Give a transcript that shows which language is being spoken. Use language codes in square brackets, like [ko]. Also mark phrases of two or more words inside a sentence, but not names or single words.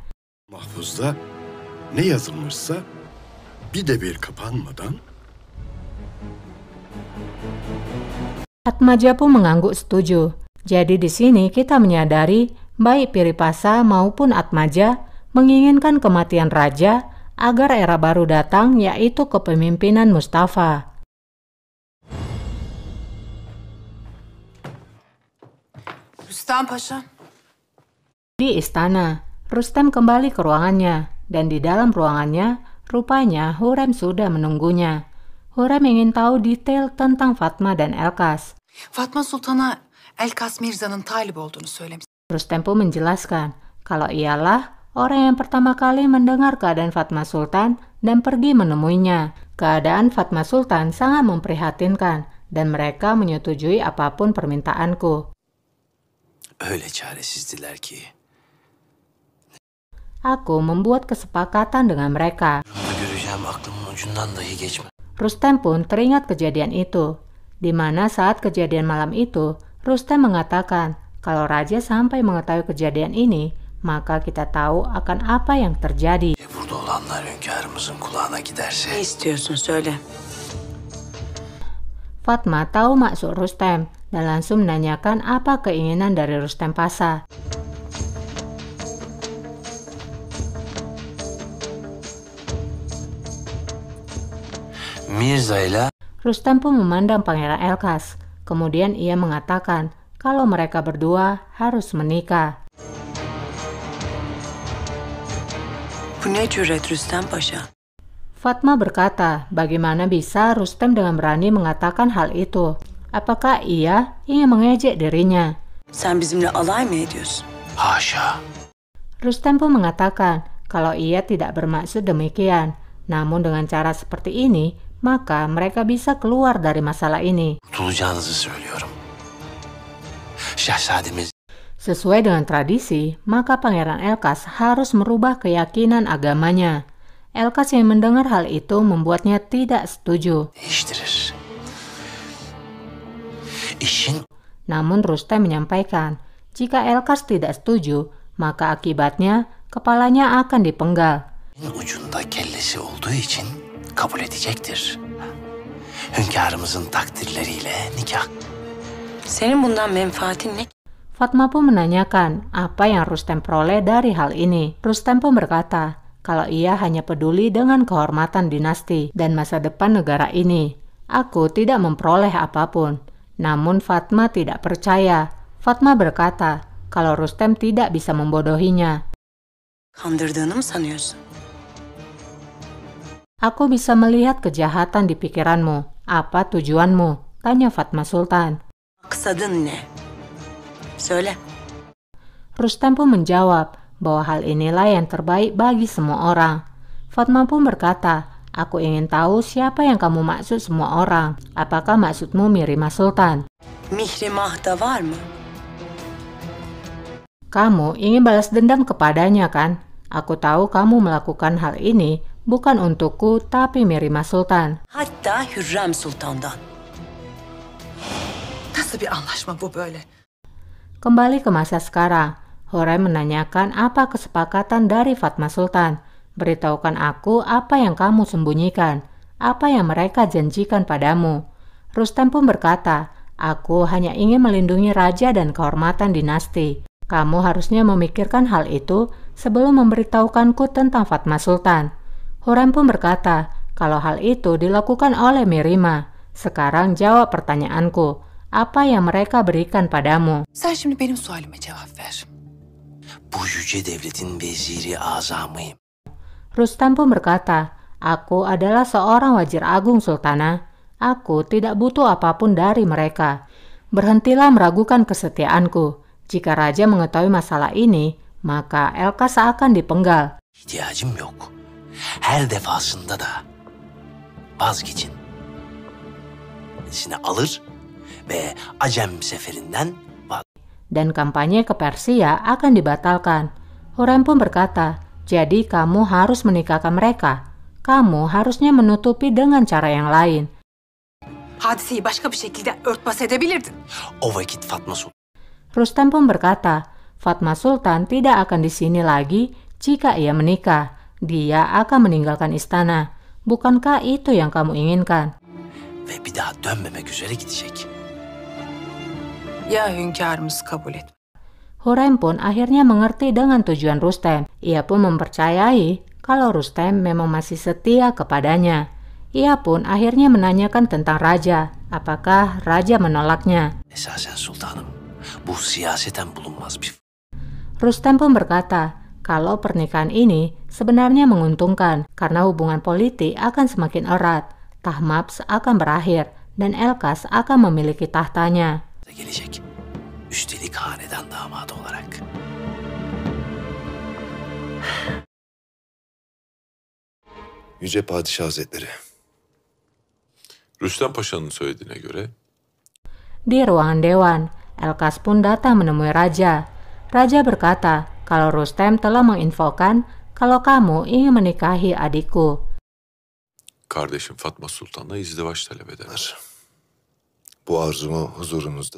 [tr] mahfuzda ne yazılmışsa bir de bir kapanmadan [id] Atmaja pun mengangguk setuju. Jadi di sini kita menyadari baik Piripasa maupun Atmaja menginginkan kematian raja agar era baru datang, yaitu kepemimpinan Mustafa. Rüstem Paşa. Di istana, Rustem kembali ke ruangannya, dan di dalam ruangannya, rupanya Hurrem sudah menunggunya. Hurrem ingin tahu detail tentang Fatma dan Elkas. [tr] Fatma Sultan'a Elkas Mirza'nın talip olduğunu söylemiş. [id] Rustem pun menjelaskan kalau ialah orang yang pertama kali mendengar keadaan Fatma Sultan dan pergi menemuinya. Keadaan Fatma Sultan sangat memprihatinkan dan mereka menyetujui apapun permintaanku. [tr] Öyle çaresizdiler ki. [id] Aku membuat kesepakatan dengan mereka. [tr] Göreceğim aklımın ucundan dahi geçmedi. [id] Rustem pun teringat kejadian itu, di mana saat kejadian malam itu, Rustem mengatakan kalau raja sampai mengetahui kejadian ini, maka kita tahu akan apa yang terjadi. [tr] Burada olanlar hünkârımızın kulağına giderse. Ne istiyorsun söyle. [id] Fatma tahu maksud Rustem dan langsung menanyakan apa keinginan dari Rustem Pasha. [tr] Mirza ile [id] Rustem pun memandang Pangeran Elkas. Kemudian ia mengatakan kalau mereka berdua harus menikah. [tr] Bu ne cüret Rüstem Paşa? [id] Fatma berkata, bagaimana bisa Rustem dengan berani mengatakan hal itu? Apakah ia ingin mengejek dirinya? [tr] Sen bizimle alay mı ediyorsun? haşa. [id] Rustem pun mengatakan kalau ia tidak bermaksud demikian. Namun dengan cara seperti ini, maka mereka bisa keluar dari masalah ini. [tr] Kurtulacağınızı söylüyorum. Şehzademiz [id] Sesuai dengan tradisi, maka Pangeran Elkas harus merubah keyakinan agamanya. Elkas yang mendengar hal itu membuatnya tidak setuju. [tr] değiştirir. İşin [id] Namun Rustem menyampaikan, jika Elkas tidak setuju, maka akibatnya kepalanya akan dipenggal. [tr] ucunda kellesi olduğu için kabul edecektir. Hünkârımızın takdirleriyle nikah. Senin bundan menfaatin ne? [id] Fatma pun menanyakan apa yang Rustem peroleh dari hal ini. Rustem pun berkata kalau ia hanya peduli dengan kehormatan dinasti dan masa depan negara ini. Aku tidak memperoleh apapun. Namun Fatma tidak percaya. Fatma berkata kalau Rustem tidak bisa membodohinya. [tr] Kandırdığını mı sanıyorsun? [id] Aku bisa melihat kejahatan di pikiranmu. Apa tujuanmu? Tanya Fatma Sultan. [tr] Maksadın ne? Söyle. [id] Rustem pun menjawab bahwa hal inilah yang terbaik bagi semua orang. Fatma pun berkata, aku ingin tahu siapa yang kamu maksud semua orang. Apakah maksudmu Mirima Sultan? [tr] Mihrimah da var mı? [id] Kamu ingin balas dendam kepadanya kan? Aku tahu kamu melakukan hal ini bukan untukku tapi Mirima Sultan. [tr] Hatta Hürrem Sultan'dan. Nasıl bir anlaşma bu böyle? [id] Kembali ke masa sekarang, Hurrem menanyakan apa kesepakatan dari Fatma Sultan. Beritahukan aku apa yang kamu sembunyikan, apa yang mereka janjikan padamu. Rustem pun berkata, aku hanya ingin melindungi raja dan kehormatan dinasti. Kamu harusnya memikirkan hal itu sebelum memberitahukanku tentang Fatma Sultan. Hurrem pun berkata, kalau hal itu dilakukan oleh Mirima. Sekarang jawab pertanyaanku. Apa yang mereka berikan padamu? [tr] Sen şimdi benim sualime cevap ver. Bu yüce devletin veziri azamıyım. [id] Rustem pun berkata, aku adalah seorang wazir agung Sultana. Aku tidak butuh apapun dari mereka. Berhentilah meragukan kesetiaanku. Jika raja mengetahui masalah ini, maka Elkas akan dipenggal. [tr] İhtiyacım yok. Her defasında da vazgeçin. Sini alır ve Acem seferinden [id] dan kampanye ke Persia akan dibatalkan. Hurrem pun berkata, jadi kamu harus menikahkan mereka. Kamu harusnya menutupi dengan cara yang lain. [tr] Hadiseyi başka bir şekilde örtbas edebilirdin. O vakit Fatma Sultan. [id] Rustem pun berkata, Fatma Sultan tidak akan di sini lagi jika ia menikah. Dia akan meninggalkan istana. Bukankah itu yang kamu inginkan? [tr] Ve bir daha dönmemek üzere gidecek. Ya hünkârımız kabul et. [id] Hurrem pun akhirnya mengerti dengan tujuan Rustem. Ia pun mempercayai kalau Rustem memang masih setia kepadanya. Ia pun akhirnya menanyakan tentang raja. Apakah raja menolaknya? [tr] Esasen sultanım, bu siyaseten bulunmaz bir... [id] Rustem pun berkata, kalau pernikahan ini sebenarnya menguntungkan karena hubungan politik akan semakin erat. Tahmaps akan berakhir dan Elkas akan memiliki tahtanya. [tr] Gelecek. Üstelik hanedan damadı olarak. Yüce Padişah Hazretleri. Rüstem Paşa'nın söylediğine göre [id] Di ruangan dewan, Elkas pun datang menemui raja. Raja berkata kalau Rustem telah menginfokan kalau kamu ingin menikahi adikku. [tr] kardeşim Fatma Sultan'la izdivaç talep eder. Bu arzumu huzurunuzda.